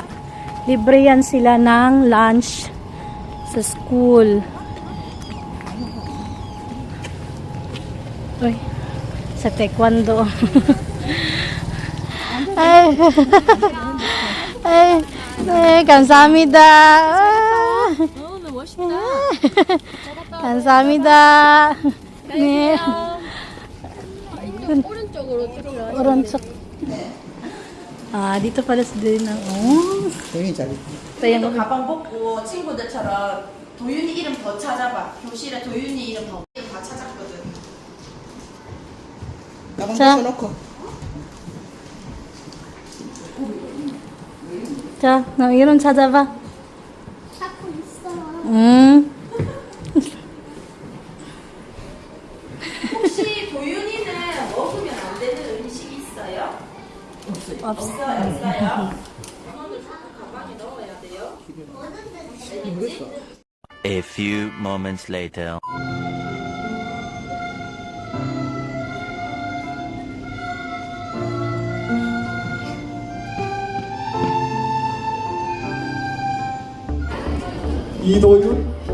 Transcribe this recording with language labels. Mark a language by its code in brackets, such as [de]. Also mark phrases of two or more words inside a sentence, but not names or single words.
[tl] Libre yan sila ng lunch sa school. Uy, sa taekwondo. ay, [ko] 감사합니다. 감사합니다. 네. 오른쪽. [tl] dito pala si Dina. Oh, [ko] 도윤이 잘. [tl] Ito [ko] 가방 벗고 친구들처럼 도윤이 이름 더 찾아봐. 교실에 도윤이 이름 다 찾았거든. 가방 자. 벗어놓고. 자, 나 이름 찾아봐. 자꾸 있어. 혹시 도윤이는 먹으면 안 되는 음식 있어요? 없어요. 이거는 가방에 넣어야 돼요. [en] A few moments later. [ko] 이도윤.